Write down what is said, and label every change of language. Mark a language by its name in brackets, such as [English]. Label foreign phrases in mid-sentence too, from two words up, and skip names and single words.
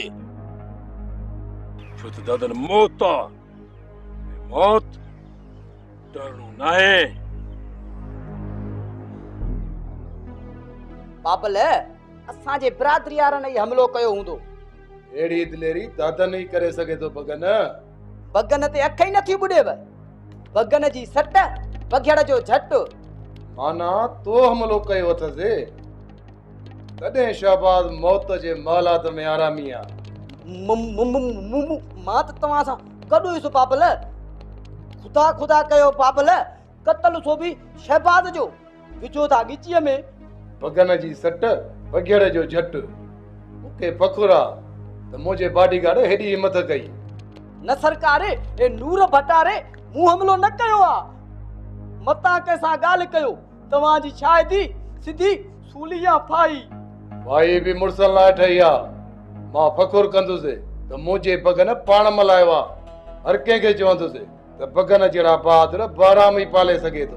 [Sindhi] छो त दादन मौत आहे, मौत डरणो न आहे। बाबल असांजे बिरादरी वारनि ई हमलो कयो हूंदो। एड़ी दिलेरी दादन ही करे सके तो बगन। बगन ते अख ही नथी बुॾेव। बगन जी सट बघेड़ जो झट। माना तो हमलो कयो अथसे। तॾहिं शहबाज़ मौत जे महलात में आरामी आहे। मां त तव्हां सां गॾु हुयुसि पापल। ख़ुदा ख़ुदा कयो पापल, क़तल सो बि शहबाज़ जो विझो था ॻिचीअ में। बगन जी सट बघेड़ जो झटि मूंखे फ़खुर आहे त मुंहिंजे बॉडीगार्ड हेॾी हिमत कई। न सरकारे, ए नूर भटारे मूं हमलो न कयो आहे। मतां कंहिंसां ॻाल्हि कयो, तव्हांजी शायदि सिधी सूलिया फाई। भाई बि मुड़ुसनि लाइ ठही आहे। मां फ़खुर कंदुसि त मुंहिंजे बगन पाण मल्हायो आहे। हर कंहिंखे चवंदुसि त बगन जहिड़ा बहादुर बाराम ई पाले सघे थो।